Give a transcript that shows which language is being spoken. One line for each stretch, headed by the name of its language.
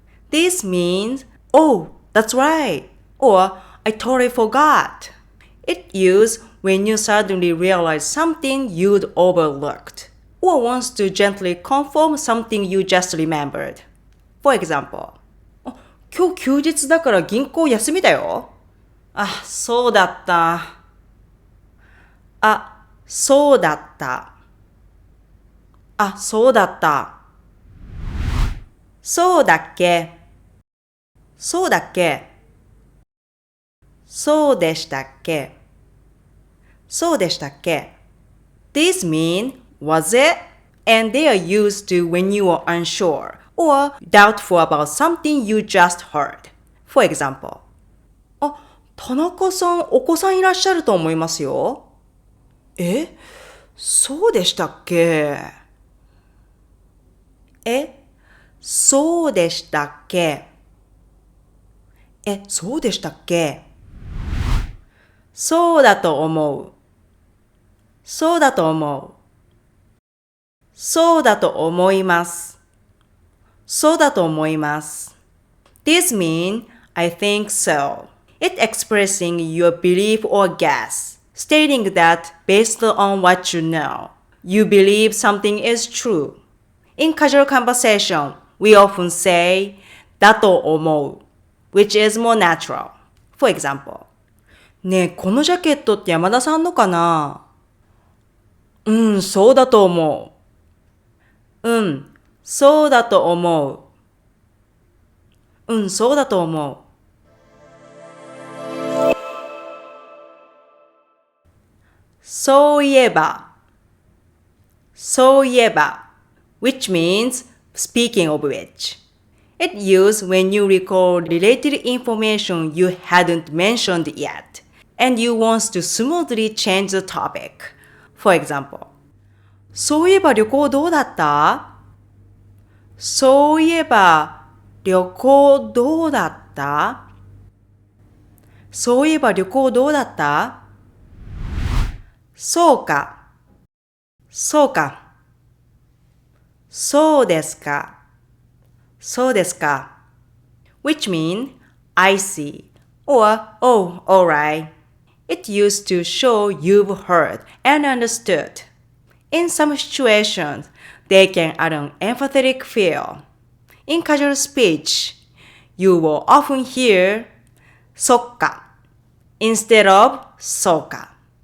English: This means, oh, that's right. Or, I totally forgot. It's used when you suddenly realize something you'd overlooked. Or wants to gently confirm something you just remembered. For example,
Japanese: 今日休日だから銀行休みだよ。あ、そうだった。あ、そうだった。あ、そうだった。そうだっけそうだっけそうでしたっけそうでしたっけ
English: These mean, was it? And they are used to when you are unsure or doubtful about something you just heard. For example,
Japanese: あ、田中さん、お子さんいらっしゃると思いますよ。え、そうでしたっけえ、そうでしたっけそうでしたっけそうだと思う。そうだと思う。そうだと思います。そうだと思います。
English: This means, I think so. It expressing your belief or guess, stating that based on what you know, you believe something is true. In casual conversation, we often say, だと思う which is more natural. For example,
Japanese: ねえ、このジャケットって山田さんのかなうん、そうだと思う。うん、そうだと思う。うん、そうだと思う。そういえば、そういえば、
English: which means speaking of which. It used when you recall related information you hadn't mentioned yet, and you want to smoothly change the topic. For example,
Japanese: そういえば旅行どうだったそういえば旅行どうだったそういえば旅行どうだったそうか、そうか、そうですか、そうですか。
English: Which mean, I see, or oh, alright. It used to show you've heard and understood. In some situations, they can add an empathetic feel. In casual speech, you will often hear そっか instead of そうか。